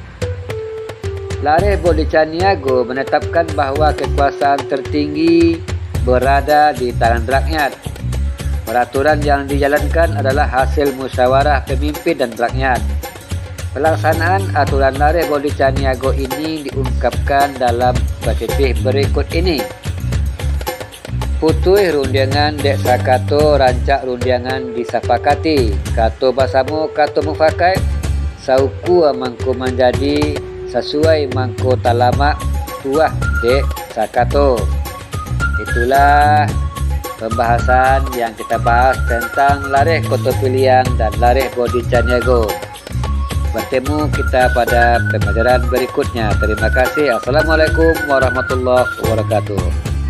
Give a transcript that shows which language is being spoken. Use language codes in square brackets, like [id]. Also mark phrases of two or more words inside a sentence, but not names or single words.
[id] Lareh bodi caniago menetapkan bahawa kekuasaan tertinggi berada di tangan rakyat. Peraturan yang dijalankan adalah hasil musyawarah pemimpin dan rakyat. Pelaksanaan aturan lareh bodi caniago ini diungkapkan dalam petitih berikut ini. [min] Putuih rundiangan dek sakato rancak rundiangan disepakati. Kato basamu kato mufakat. Sauku mangko [id] menjadi sesuai [min] mangko talamak tuah dek sakato. [id] Itulah pembahasan yang kita bahas tentang lareh koto piliang dan lareh bodi caniago. Bertemu kita pada pembelajaran berikutnya. Terima kasih. [ar] Assalamualaikum warahmatullahi wabarakatuh.